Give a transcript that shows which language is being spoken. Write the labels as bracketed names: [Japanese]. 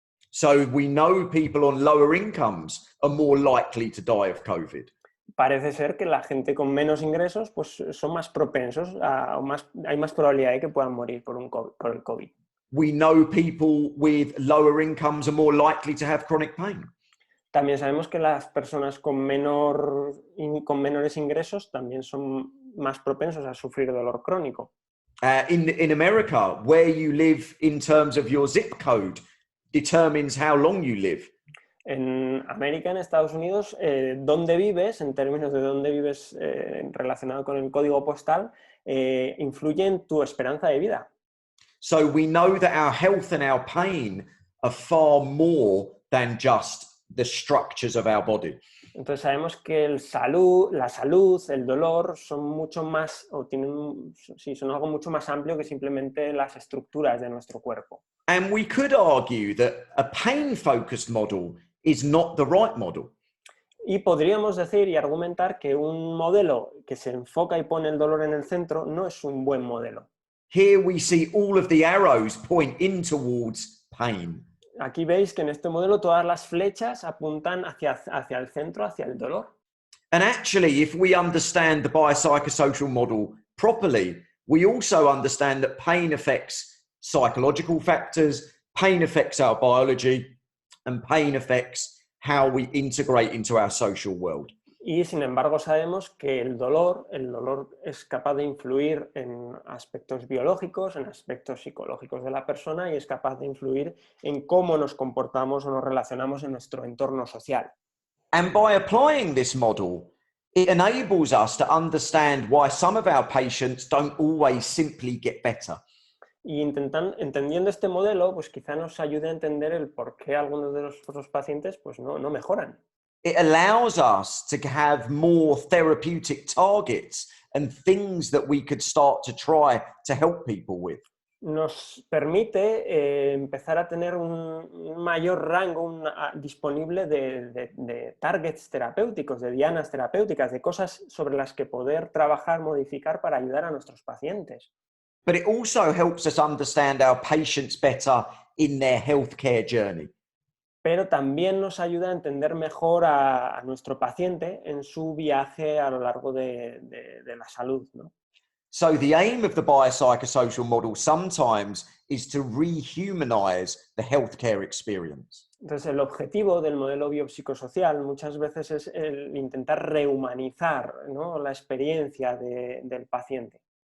[English] So we know people on lower incomes are more likely to die of COVID. [Spanish] Parece ser que la gente con menos ingresos pues, son más propensos, hay más probabilidad de que puedan morir por el COVID. [English] We know people with lower incomes are more likely to have chronic pain. [Spanish] También sabemos que las personas con menores ingresos también son más propensos a sufrir dolor crónico. [English] In America, where you live in terms of your zip code determines how long you live. [Spanish] En América, en Estados Unidos, dónde vives, en términos de dónde vives relacionado con el código postal, influye en tu esperanza de vida. [English] So we know that our health and our pain are far more than just the structures of our body. [Spanish] Entonces sabemos que la salud, el dolor son mucho más, son algo mucho más amplio que simplemente las estructuras de nuestro cuerpo. [English] And we could argue that a pain-focused model is not the right model. [Spanish] Y podríamos decir y argumentar que un modelo que se enfoca y pone el dolor en el centro no es un buen modelo. [English] Here we see all of the arrows point in towards pain. [Spanish] Aquí veis que en este modelo todas las flechas apuntan hacia el centro, hacia el dolor. [English] And actually, if we understand the biopsychosocial model properly, we also understand that pain affects psychological factors, pain affects our biology, and pain affects how we integrate into our social world. [Spanish] Y sin embargo sabemos que el dolor es capaz de influir en aspectos biológicos, en aspectos psicológicos de la persona y es capaz de influir en cómo nos comportamos o nos relacionamos en nuestro entorno social. [English] And by applying this model, it enables us to understand why some of our patients don't always simply get better. [Spanish] Y entendiendo este modelo, pues quizá nos ayude a entender el por qué algunos de los pacientes pues no mejoran. [English] It allows us to have more therapeutic targets and things that we could start to try to help people with. [Spanish] Nos permite empezar a tener un mayor rango disponible de targets terapéuticos, de dianas terapéuticas, de cosas sobre las que poder trabajar, modificar para ayudar a nuestros pacientes. [English] But it also helps us understand our patients better in their healthcare journey. [Spanish] Pero también nos ayuda a entender mejor a nuestro paciente en su viaje a lo largo de la salud, ¿no? [English] So the aim of the biopsychosocial model sometimes is to rehumanize the healthcare experience. [Spanish] Entonces, el objetivo del modelo biopsicosocial muchas veces es el intentar rehumanizar, ¿no?, la experiencia del paciente.